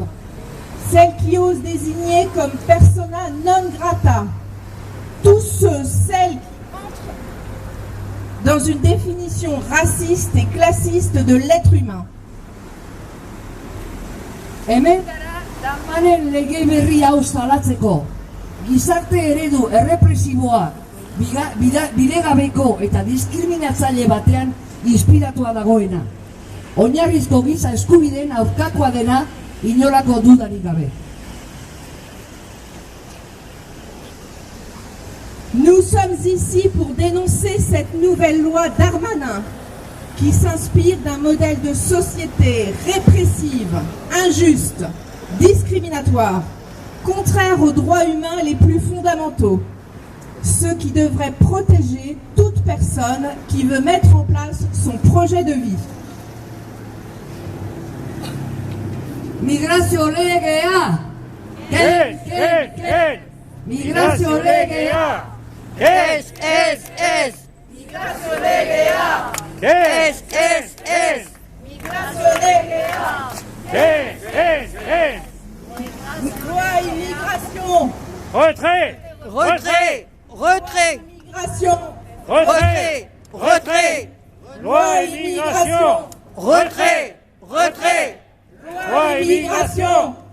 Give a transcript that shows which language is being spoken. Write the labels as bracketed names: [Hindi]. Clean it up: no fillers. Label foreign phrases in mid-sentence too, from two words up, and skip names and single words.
[French] Celle qui ose désigner comme [Latin] persona non grata [French] tous ceux, celles qui entrent dans une définition raciste et classiste de l'être humain. [Basque] Hemen gara Darmanen lege berri hau salatzeko. Gizarte eredu errepresiboa bidegabeko eta diskriminatzaile batean inspiratua dagoena. Oinarrizko giza eskubideen aurkakoa dena inolako dudarik gabe. [French] Nous sommes ici pour dénoncer cette nouvelle loi Darmanin qui s'inspire d'un modèle de société répressive, injuste, discriminatoire, contraire aux droits humains les plus fondamentaux, ceux qui devraient protéger toute personne qui veut mettre en place son projet de vie. [Basque] Migrazio legea! Migrazio legea! Migrazio legea! Migrazio legea! [French] Loi immigration! Retrait! Immigration! Retrait! Loi immigration! Loi immigration!